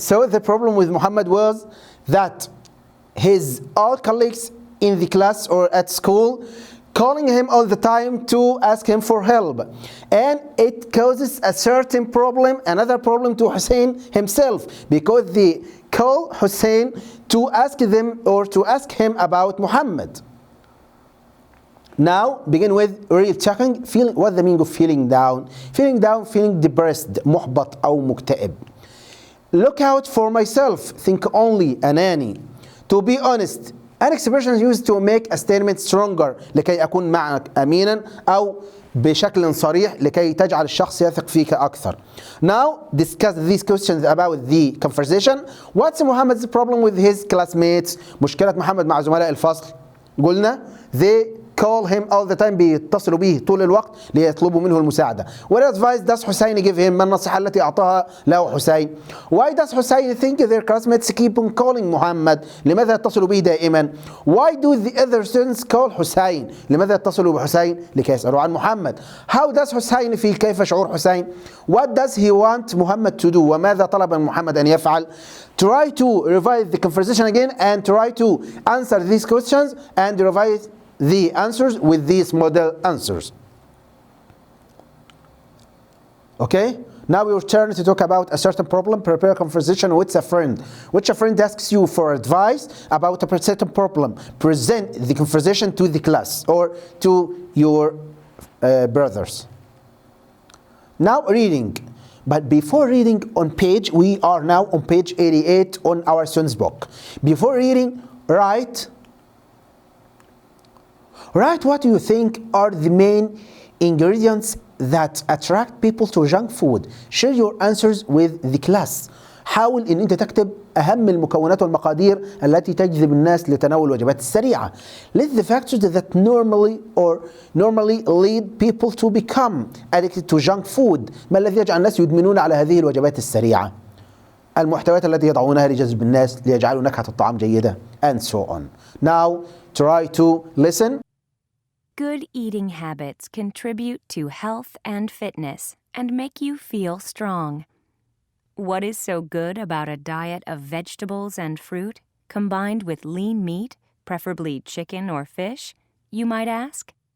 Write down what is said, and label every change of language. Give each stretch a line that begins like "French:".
English: So the problem with Muhammad was that his all colleagues in the class or at school calling him all the time to ask him for help, and it causes a certain problem, another problem to Hussein himself, because they call Hussein to ask them or to ask him about Muhammad. Now begin with real checking. Feeling, what the meaning of feeling down? Feeling down, feeling depressed,
Arabic: محبط أو مكتئب.
English: Look out for myself, think only,
Arabic: أناني.
English: To be honest, an expression used to make a statement stronger,
Arabic: لكي أكون معك أمينا أو بشكل صريح لكي تجعل الشخص يثق فيك أكثر.
English: Now discuss these questions about the conversation. What's Muhammad's problem with his classmates?
Arabic: مشكلة محمد مع زملاء الفصل. قلنا
English: they call him all the time,
Arabic: بيتصلوا به طول الوقت ليطلبوا منه المساعدة.
English: What advice does Hussein give him?
Arabic: ما النصيحة التي أعطاها له حسين?
English: Why does Hussein think their classmates keep on calling Muhammad?
Arabic: لماذا يتصلوا به دائما?
English: Why do the other students call Hussein?
Arabic: لماذا يتصلوا بحسين؟ لكي يسألوا عن محمد.
English: How does Hussein feel?
Arabic: كيف شعور حسين?
English: What does he want Muhammad to do?
Arabic: وماذا طلب من محمد أن يفعل?
English: Try to revise the conversation again and try to answer these questions and revise the answers with these model answers. Okay? Now your turn to talk about a certain problem. Prepare a conversation with a friend. Which a friend asks you for advice about a certain problem. Present the conversation to the class or to your brothers. Now reading. But before reading on page, we are now on page 88 on our student's book. Before reading, write what you think are the main ingredients that attract people to junk food. Share your answers with the class.
Arabic: حاول ان انت تكتب اهم المكونات والمقادير التي تجذب الناس لتناول الوجبات السريعه.
English: List the factors that normally lead people to become addicted to junk food.
Arabic: ما الذي يجعل الناس يدمنون على هذه الوجبات السريعه؟ المحتويات التي يضعونها لجذب الناس ليجعلوا نكهة الطعام جيدة
English: and so on. Now try to listen. Good eating habits contribute to health and fitness and make you feel strong. What is so good about a diet of vegetables and fruit combined with lean meat, preferably chicken or fish, you might ask?